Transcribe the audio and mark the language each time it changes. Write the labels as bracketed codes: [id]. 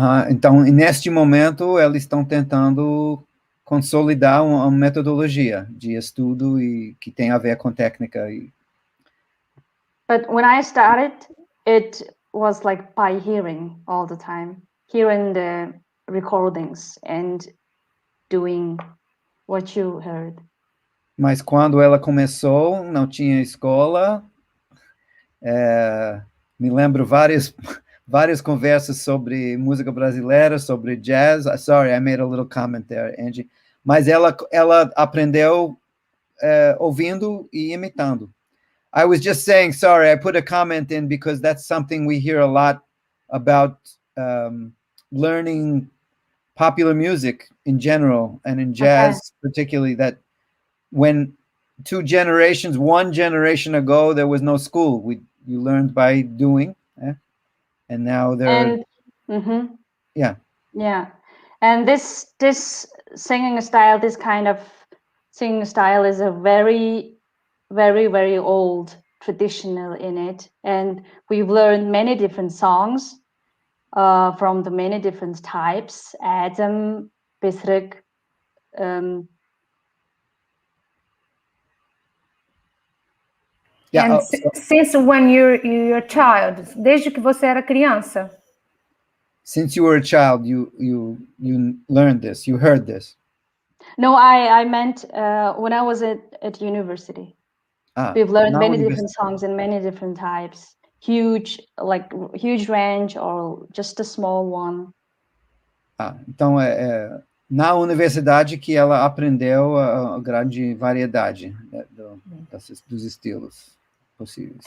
[pt] Então, neste momento, eles estão tentando consolidar uma metodologia de estudo e que tem a ver com técnica. [en] But when I started, it was like by hearing all the time, hearing the recordings and doing what you heard. [pt] Mas quando ela começou, não tinha escola. Me lembro várias conversas sobre música brasileira, sobre jazz. [en] Sorry, I made a little comment there, Enji. [pt] Mas ela aprendeu ouvindo e imitando. [en] I was just saying, sorry, I put a comment in because that's something we hear a lot about learning popular music in general and in jazz particularly, that when one generation ago, there was no school. You learned by doing, and now they're yeah. And this singing style, this kind of singing style is a very, very, very old traditional in it, and we've learned many different songs from the many different types, Adam, Bisrik, And since when you're a child, [pt] desde que você era criança? [en] Since you were a child, you learned this, you heard this. No, I meant when I was at university. We've learned many different songs and many different types. Huge range or just a small one. [pt] Então na universidade que ela aprendeu a grande variedade dos estilos possíveis.